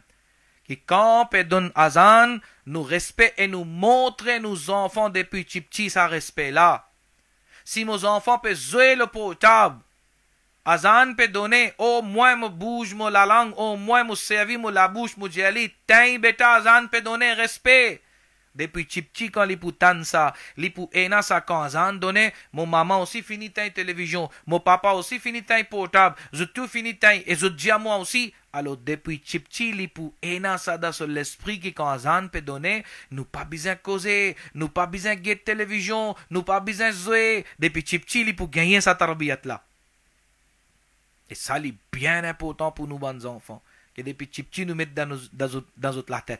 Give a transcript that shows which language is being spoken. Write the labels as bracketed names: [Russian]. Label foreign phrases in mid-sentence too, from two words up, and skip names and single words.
[Réunion Creole French] Qui quand on donne azan, nous respect et nous montrer nos enfants depuis petit ça respect là. Si nos enfants peuvent jouer le portable, azan peut donner, au moins me bouge moi la langue, au moins me servir moi la bouche, moi jali, t'in bêta azan peut donner respect. Depuis petit quand les poutan ça, les pou ena ça quand azan donné, mon maman aussi finit ta télévision, mon papa aussi finit ta portable, je tout finit ta et je dis à moi aussi. Alors depuis petit les pou ena ça dans l'esprit qui quand azan peut donner, nous pas besoin causer, nous pas besoin de télévision, nous pas besoin jouer, depuis petit les pour gagner sa tarbiyat là. Et ça c'est bien important pour nous bons enfants, que depuis petit nous mettre dans la tête.